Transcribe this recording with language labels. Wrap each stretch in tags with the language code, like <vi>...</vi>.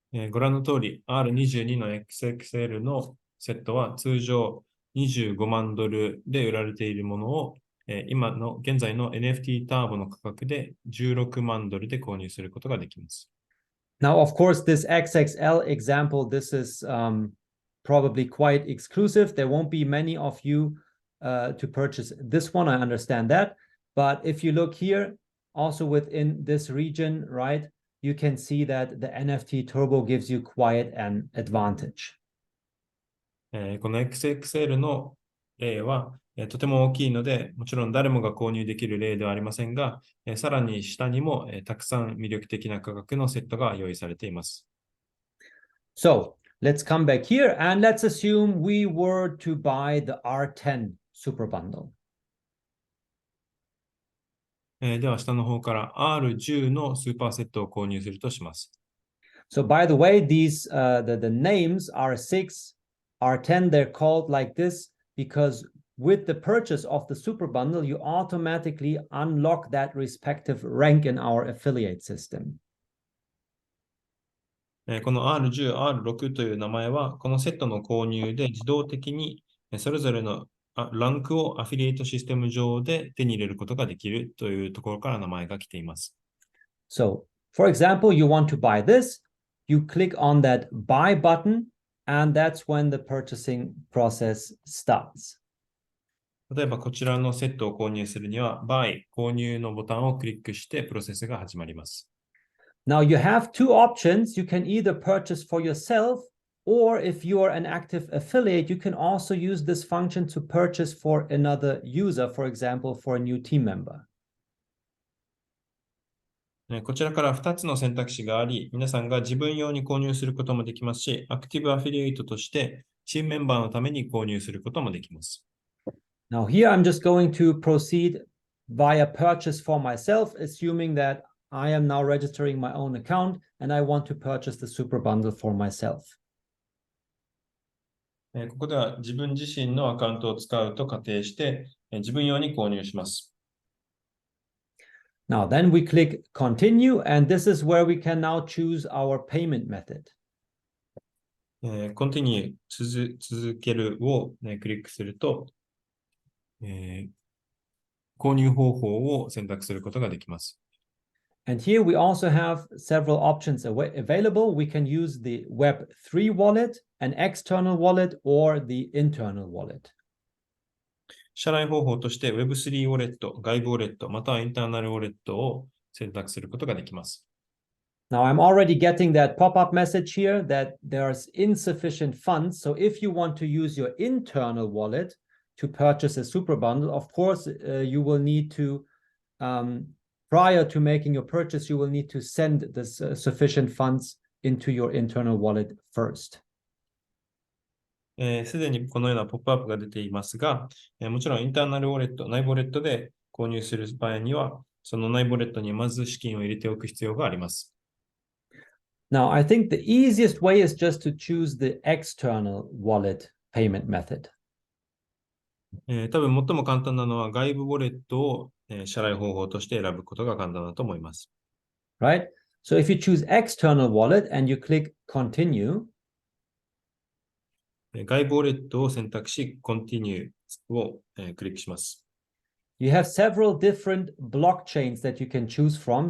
<ja>ご覧の通り、R22 の XXL のセットは通常$25万で売られているものを、現在の NFT ターボの価格で$16万で購入することができます。</ja> <en>Now, of course, this XXL example, this is probably quite exclusive. There won't be many of you to purchase this one. I understand that. But if you look here, also within this region, right, you can see that the NFT Turbo gives you quite an advantage.</en> <ja>この XXL の例は、とても大きいので、もちろん誰もが購入できる例ではありませんが、さらに下にも、たくさん魅力的な価格のセットが用意されています。</ja> <en>So, let's come back here and let's assume we were to buy the R10 Super Bundle.</en> <ja>では下の方から R10 のスーパーセットを購入するとします。</ja> <en>So by the way, these the names R6, R10, they're called like this because with the purchase of the Super Bundle, you automatically unlock that respective rank in our affiliate system.</en> <ja>この R10、R6 という名前は、このセットの購入で自動的にそれぞれのランクをアフィリエイトシステム上で手に入れることができるというところから名前が来ています。</ja> <en>So, for example, you want to buy this, you click on that buy button, and that's when the purchasing process starts.</en> <ja>例えばこちらのセットを購入するには、buy 購入のボタンをクリックしてプロセスが始まります。</ja> <en>Now you have two options. You can either purchase for yourself, or if you are an active affiliate, you can also use this function to purchase for another user, for example, for a new team member.</en> <ja>こちらから2つの選択肢があり、皆さんが自分用に購入することもできますし、アクティブアフィリエイトとしてチームメンバーのために購入することもできます。</ja> <en>Now here I'm just going to proceed via purchase for myself, assuming that I am now registering my own account and I want to purchase the super bundle for myself.</en> <ja>ここでは自分自身のアカウントを使うと仮定して、自分用に購入します。</ja> <en>Now, then we click continue, and this is where we can now choose our payment method.</en> <ja>continue 続けるを、クリックすると、購入方法を選択することができます。</ja> <en>And here we also have several options available. We can use the Web3 wallet, an external wallet, or the internal wallet.</en> <ja>支払い方法として Web3 ウォレット、外部ウォレット、またはインターナルウォレットを選択することができます。</ja> <en>Now, I'm already getting that pop-up message here that there's insufficient funds. So if you want to use your internal wallet to purchase a super bundle, of course, you will need to, prior to making your purchase, you will need to send the sufficient funds into your internal wallet first.</en> <ja>すでにこのようなポップアップが出ていますが、もちろんインターナルウォレット、内部ウォレットで購入する場合には、その内部ウォレットにまず資金を入れておく必要があります。</ja> <en>Now, I think the easiest way is just to choose the external wallet payment method.</en> <ja>多分最も簡単なのは外部ウォレットを支払い方法として選ぶことが簡単だと思います。</ja> <en>Right? So if you choose external wallet and you click continue,</en> <ja>外部ウォレットを選択し、continue をクリックします。</ja> <en>You have several different blockchains that you can choose from.</en>